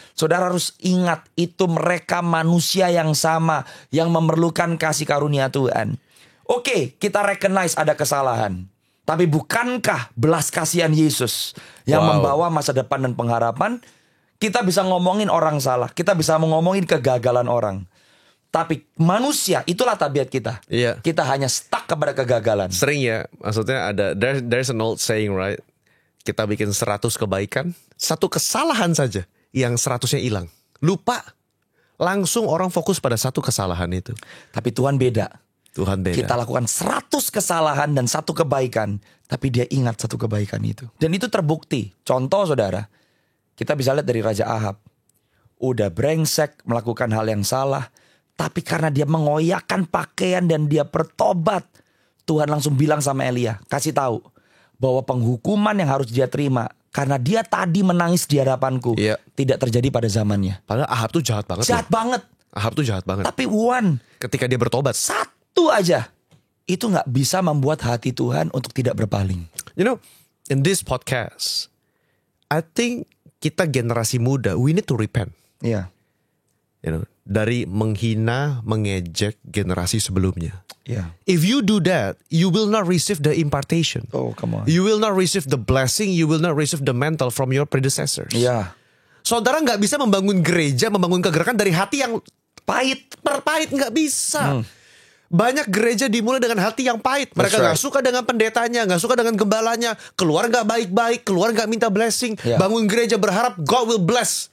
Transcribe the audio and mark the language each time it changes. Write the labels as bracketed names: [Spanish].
[Indonesian] Saudara harus ingat, itu mereka manusia yang sama, yang memerlukan kasih karunia Tuhan. Oke, kita recognize ada kesalahan. Tapi bukankah belas kasihan Yesus yang membawa masa depan dan pengharapan? Kita bisa ngomongin orang salah, kita bisa ngomongin kegagalan orang. Tapi manusia, itulah tabiat kita. Kita hanya stuck kepada kegagalan. Sering ya, maksudnya ada [English] there's an old saying, right? [Indonesian] Kita bikin 100 kebaikan, satu kesalahan saja yang 100-nya hilang. Lupa. Langsung orang fokus pada satu kesalahan itu. Tapi Tuhan beda. Kita lakukan 100 kesalahan dan satu kebaikan, tapi dia ingat satu kebaikan itu. Dan itu terbukti. Contoh saudara, kita bisa lihat dari Raja Ahab. Udah brengsek melakukan hal yang salah, tapi karena dia mengoyakkan pakaian dan dia bertobat, Tuhan langsung bilang sama Elia, kasih tahu bahwa penghukuman yang harus dia terima karena dia tadi menangis di hadapanku tidak terjadi pada zamannya. Padahal Ahab tuh jahat banget. Ahab tuh jahat banget. Tapi Tapi ketika dia bertobat, satu aja itu gak bisa membuat hati Tuhan untuk tidak berpaling. [English] You know, in this podcast, I think [Indonesian] kita generasi muda, [English] we need to repent. [Indonesian] Iya. [English] You know, [Indonesian] dari menghina, mengejek generasi sebelumnya. [English] Yeah. If you do that, you will not receive the impartation. Oh, come on. You will not receive the blessing. You will not receive the mantle from your predecessors. Yeah. [Indonesian] Saudara nggak bisa membangun gereja, membangun kegerakan dari hati yang pahit, nggak bisa. Banyak gereja dimulai dengan hati yang pahit. Mereka nggak suka dengan pendetanya, nggak suka dengan gembalanya, keluar nggak baik-baik, keluar nggak minta blessing. [English] Yeah. [Indonesian] Bangun gereja berharap [English] God will bless.